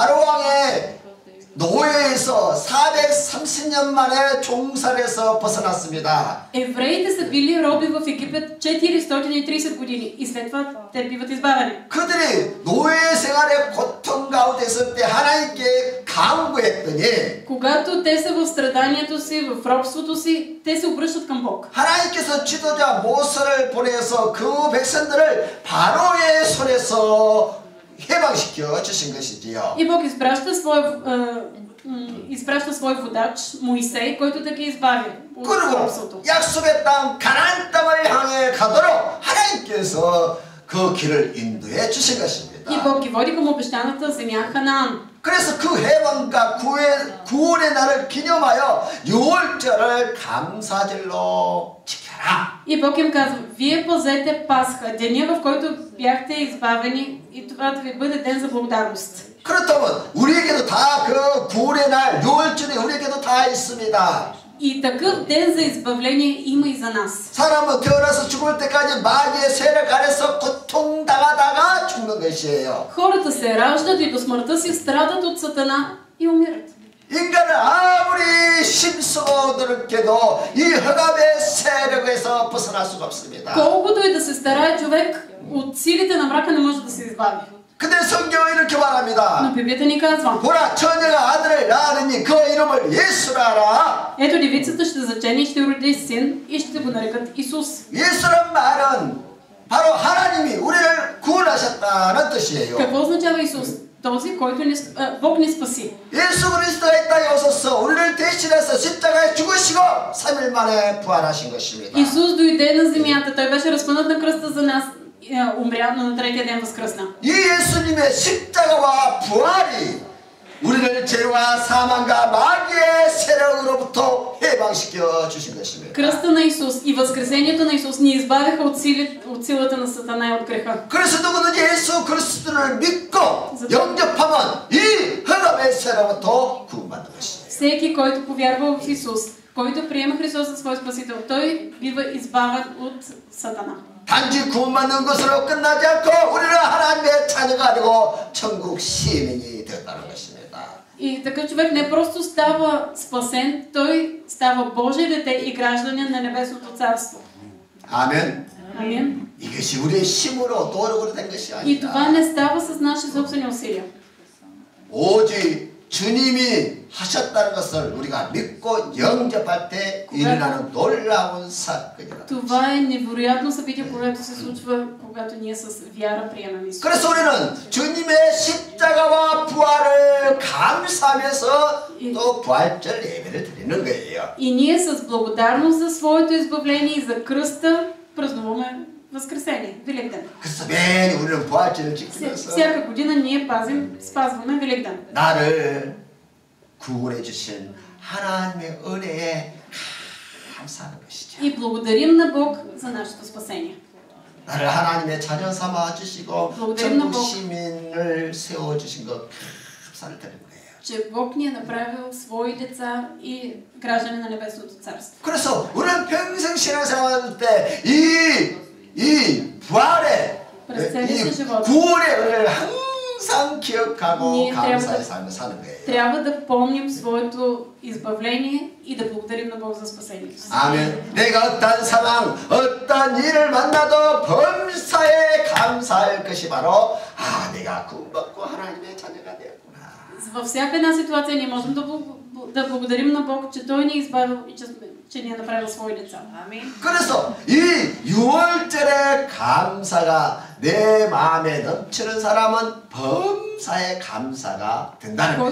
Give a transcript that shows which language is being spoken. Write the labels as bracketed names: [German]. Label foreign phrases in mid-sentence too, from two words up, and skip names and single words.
[Korean] 이스라엘이 바로 왕의 노예에서 430년 만에 종살에서 벗어났습니다. [Bulgarian] Евреите са били роби в Египет 430 години и след това те биват избавени. [Korean] 그들이 노예 생활의 고통 가운데 있을 때 하나님께 간구했더니 [Bulgarian] Когато те са в страданието си, в робството си, те се обръщат към Бог. [Korean] 하나님께서 지도자 모세를 보내서 그 백성들을 바로의 손에서 해방시켜 주신 것이지요. [Bulgarian] И Бог изпраща свой водач Моисей, който да ги избави от робството. [Korean] 그리고 약속의 땅 가나안 땅을 향해 가도록 하나님께서 그 길을 인도해 주신 것입니다. [Bulgarian] И Бог ги води към обещаната земя Ханаан. [Korean] 그래서 그 해방과 구원의 날을 기념하여 6월절을 감사절로 지켜라. [Bulgarian] И Бог им казва, вие пазете Пасха, деня в който бяхте избавени и това да ви бъде ден за благодарност. [Korean] 그렇다면 우리에게도 다 그 구원의 날 6월절에 우리에게도 다 있습니다. [Bulgarian] И такъв ден за избавление има и за нас. [Korean] 사람은 태어나서 죽을 때까지 마귀의 세력 아래서 고통당하다가 죽는 것이에요. [Bulgarian] Хората се раждат и до смъртта си страдат от Сатана и умират. [Korean] 인간은 아무리 힘쓰고 노력해도 이 흑암의 세력에서 벗어날 수가 없습니다. [Bulgarian] Колкото и да се старае човек, от силите на мрака не може да се избави. [Korean] 근데 성경은 이렇게 말합니다. [Bulgarian] Но Библията ни казва, [Korean] 보라 처녀가 아들을 낳으니 그 이름을 예수라 하라. [Bulgarian] ето девицата ще зачене и ще роди син и ще го нарекат Исус. [Korean] 예수란 말은 바로 하나님이 우리를 구원하셨다는 뜻이에요. [Bulgarian] Какво означава Исус? Този, който Бог ни спаси. [Korean] 예수 그리스도가 이 땅에 오셔서 우리를 대신해서 십자가에 죽으시고 3일 만에 부활하신 것입니다. [Bulgarian] Исус дойде на земята, той беше разпънат на кръста за нас, умря, но на третия ден възкръсна. [Korean] 이 예수님의 십자가와 부활이 우리를 죄와 사망과 마귀의 세력으로부터 해방시켜 주신 것입니다. [Bulgarian] Кръста на Исус и възкресението на Исус ни избавиха от силата на Сатана и от греха. [Korean] 그래서 누구든지 예수 그리스도를 믿고 영접하면 이 흑암의 세력부터 구원받는 것입니다. [Bulgarian] Всеки, който повярва в Исус, който приема Христос за свой Спасител, той бива избавен от Сатана. [Korean] 단지 구원받는 것으로 끝나지 않고 우리는 하나님의 자녀가 되고 천국 시민이 되었다는 것입니다. [Bulgarian] И такъв човек не просто става спасен, той става Божие дете и гражданин на Небесното царство. [Korean] 아멘. [Bulgarian] Амин. [Korean] 이것이 우리의 힘으로 노력으로 된 것이 [Bulgarian] И това [Korean] 아니다. [Bulgarian] не става с наши собствени усилия. [Korean] 오직 주님이 하셨다는 것을 우리가 믿고 영접할 때 일어나는 놀라운 사건이다. [Bulgarian] Това е невероятно събитие, което се случва, когато ние с вяра приемем Исус. [Korean] 그래서 우리는 주님의 십자가와 부활을 감사하면서 또 부활절 예배를 드리는 거예요. [Bulgarian] И ние с благодарност за своето избавление и за кръста празнуваме Възкресение, Великден. [Korean] 그래서 매일 우리는 부활절을 지키면서 [Bulgarian] Всяка година ние спазваме Великден. [Korean] 나를 구원해 주신 하나님의 은혜에 감사하는 것이죠. [Bulgarian] И благодарим на Бог за нашето спасение. [Korean] 나를 하나님의 자녀 삼아 주시고 천국 시민을 세워 주신 것 감사를 드리는 거예요. [Bulgarian] Че Бог ни е направил свои деца и граждани на Небесното царство. [Korean] 그래서 우리는 평생 신앙생활할 때 이 부활의 이 구원의 은혜를 항상 기억하고 감사의 삶을 사는 거예요. [Bulgarian] Трябва да помним своето избавление и да благодарим на Бог за спасението. [Korean] 아멘. 내가 어떤 상황, 어떤 일을 만나도 범사에 감사할 것이 바로 내가 구원받고 하나님의 자녀가 되었구나. [Bulgarian] Във всяка една ситуация ние можем да благодарим на Бог, че Той ни е избавил и че ни е направил свои деца. Амин. [Korean] 그래서 이 6월절의 감사가 내 마음에 넘치는 사람은 범사의 감사가 된다는 거예요.